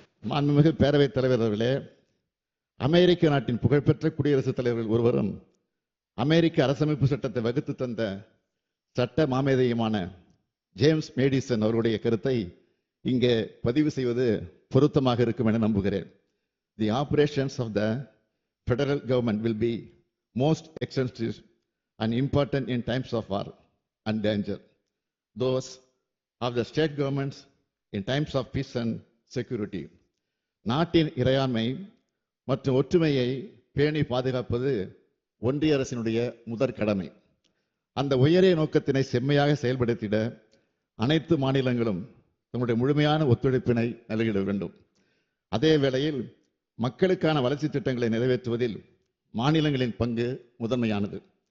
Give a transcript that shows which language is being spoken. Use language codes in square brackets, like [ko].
[ta] மாண்புமிகு பேரவைத் தலைவர் அவர்களே, அமெரிக்க நாட்டின் புகழ்பெற்ற குடியரசுத் தலைவர்கள் ஒருவரும் அமெரிக்க அரசமைப்பு சட்டத்தை வகுத்து தந்த சட்ட மாமேதையுமான ஜேம்ஸ் மேடிசன் அவருடைய கருத்தை இங்கே பதிவு செய்வது பொருத்தமாக இருக்கும் என நம்புகிறேன். [en] The operations of the federal government will be most extensive and important in times of war and danger. Those of the state governments in times of peace and security. [ta] நாட்டின் இறையாண்மை மற்றும் ஒற்றுமையை பேணி பாதுகாப்பது ஒன்றிய அரசினுடைய முதற் கடமை. அந்த உயரிய நோக்கத்தினை செம்மையாக செயல்படுத்திட அனைத்து மாநிலங்களும் தங்களுடைய முழுமையான ஒத்துழைப்பினை நல்கிட வேண்டும். அதே வேளையில் மக்களுக்கான வளர்ச்சி திட்டங்களை நிறைவேற்றுவதில் மாநிலங்களின் பங்கு முதன்மையானது.